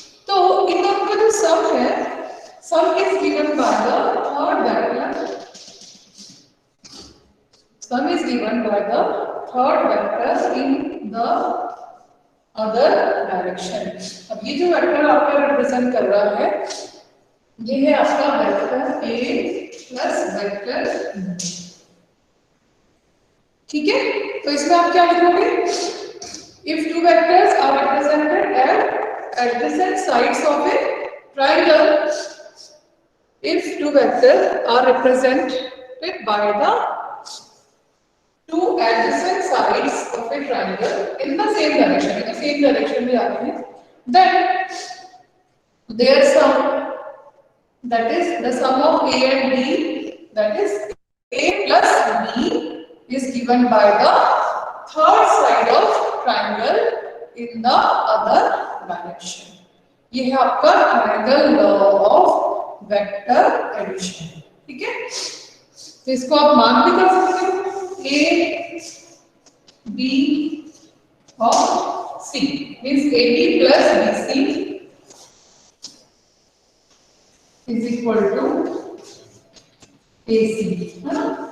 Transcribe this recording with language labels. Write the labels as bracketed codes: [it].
[hi] तो इन दोनों का जो सम है, [en] Sum is given by the third vector, sum is given by the third vector in the other direction. [hi] अब ये जो वेक्टर आपका रिप्रेजेंट कर रहा है, ये है आपका vector A plus vector B, ठीक है। तो इसमें आप क्या लिखोगे, [en] if two vectors are represented as adjacent sides of a triangle, if two vectors are represented by the two adjacent sides of a triangle in the same direction [hi] में जाते हैं, [en] then their sum, that is the sum of a and b, that is a plus b is given by the third side of triangle in the other direction. [hi] ये है आपका triangle law of vector addition, ठीक है। तो इसको आप मान भी कर सकते हो, ए बी और सी, [en] means A B plus B C is equal to A C, [hi] है ना।